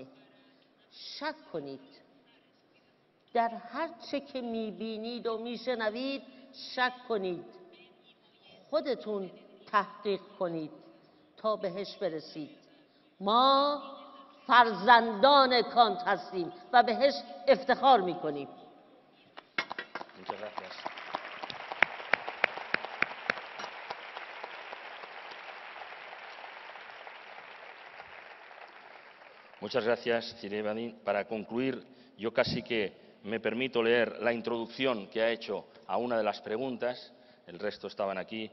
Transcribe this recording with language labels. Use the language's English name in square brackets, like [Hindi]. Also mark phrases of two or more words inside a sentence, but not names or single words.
[Persian] شک کنید در هر چه که میبینید و میشنوید، شک کنید، خودتون تحقیق کنید تا بهش برسید. ما فرزندان کانت هستیم و بهش افتخار میکنیم. [Spanish] Muchas gracias, Ebadi. Para concluir, yo casi que me permito leer la introducción que ha hecho a una de las preguntas, el resto estaban